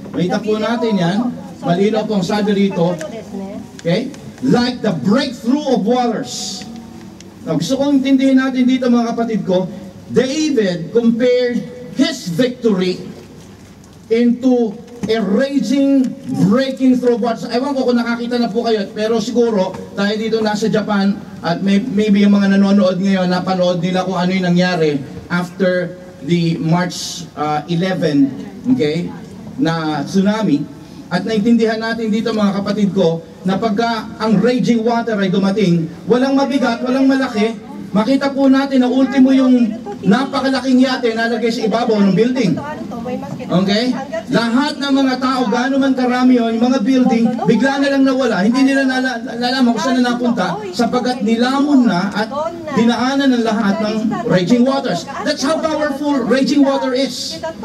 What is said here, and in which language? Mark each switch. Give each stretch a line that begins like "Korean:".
Filipino: Makita po natin yan. Malinaw po ang sabi rito. Okay?
English: Like the breakthrough of waters. Now, gusto kong intindihin natin dito mga kapatid ko, David compared his victory into a raging, breaking through waters.
Filipino: Ewan ko kung nakakita na po kayo, pero siguro tayo dito nasa Japan at maybe yung mga nanonood ngayon, napanood nila kung ano yung nangyari after the March 11, okay, na tsunami. At naintindihan natin dito mga kapatid ko, na pagka ang raging water ay dumating, walang mabigat, walang malaki, makita po natin na ultimo yung napakalaking yate nalagay sa ibabaw ng building. Okay? Lahat ng mga tao, gaano man karami yun, yung mga building, bigla na lang nawala. Hindi nila nalaman kung saan na napunta sapagkat nilamon na at dinaanan ng lahat ng raging waters.
English: That's how powerful raging water is.